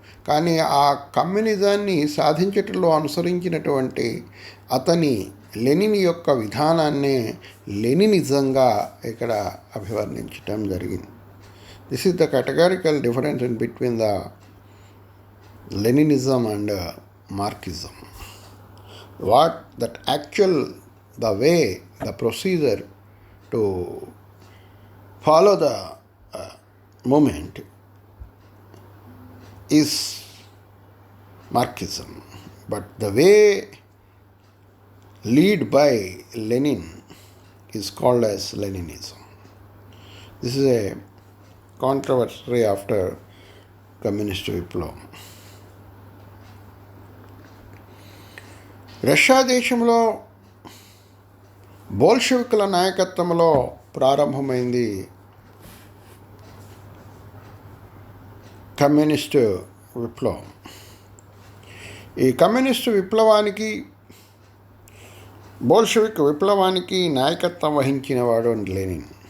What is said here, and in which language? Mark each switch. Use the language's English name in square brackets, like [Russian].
[Telugu] కానీ ఆ కమ్యూనిజాన్ని సాధించటంలో అనుసరించినటువంటి అతని లెనిన్ యొక్క విధానాన్నే లెనినిజంగా ఇక్కడ అభివర్ణించటం జరిగింది. [English] This is the categorical difference in between the Leninism and Marxism. What that actual the way, the procedure to follow the movement is Marxism, but the way lead by Lenin is called as Leninism. This is a controversy after communist విప్లవం. [Telugu] Russia దేశంలో బోల్షెవిక్ల నాయకత్వంలో ప్రారంభమైంది communist విప్లవం. ఈ communist విప్లవానికి, బోల్షెవిక్ విప్లవానికి నాయకత్వం వహించినవాడు Lenin.